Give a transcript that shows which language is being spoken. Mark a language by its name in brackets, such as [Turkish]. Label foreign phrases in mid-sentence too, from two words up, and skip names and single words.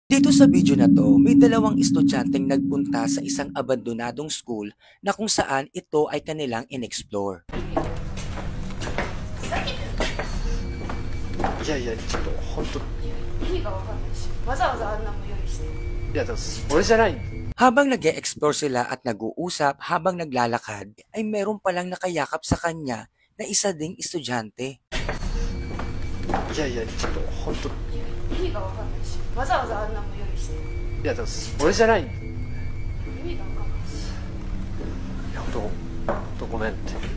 [Filipino] Dito sa video na to, may dalawang estudyanteng nagpunta sa isang abandonadong school na kung saan ito ay kanilang in-explore. [Japanese] いやいや、ちょっと本当、意味がわかんないし、わざわざあんなも用意して。いや、でも俺じゃない。 [Filipino] Habang nag-e-explore sila at nag-uusap habang naglalakad, ay meron palang nakayakap sa kanya na isa ding estudyante. [Japanese] いやいや、ちょっと本当、意味がわかんないし、わざわざあんなも用意して。いや、でも俺じゃない。い意味がわかんないし。や、本当ごめんって。